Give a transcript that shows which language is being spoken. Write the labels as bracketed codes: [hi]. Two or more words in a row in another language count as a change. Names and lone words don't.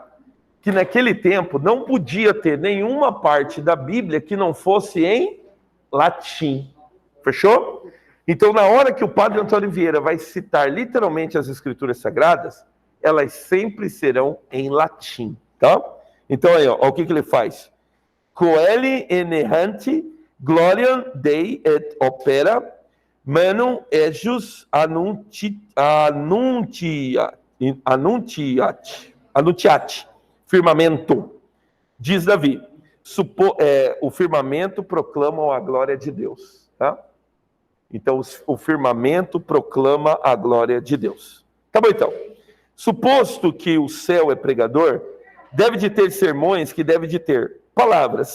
[pt] Que naquele tempo não podia ter nenhuma parte da Bíblia que não fosse em latim. Fechou? Então, na hora que o padre Antônio Vieira vai citar literalmente as Escrituras Sagradas, elas sempre serão em latim, tá? Então, aí, ó, o que ele faz? [la] Coeli enerante gloriam Dei et opera manum ejus annuntiat, firmamento. [pt] Diz Davi, o firmamento proclama a glória de Deus, tá? Então, o firmamento proclama a glória de Deus. Tá bom, então. Suposto que o céu é pregador, deve de ter sermões que deve de ter palavras.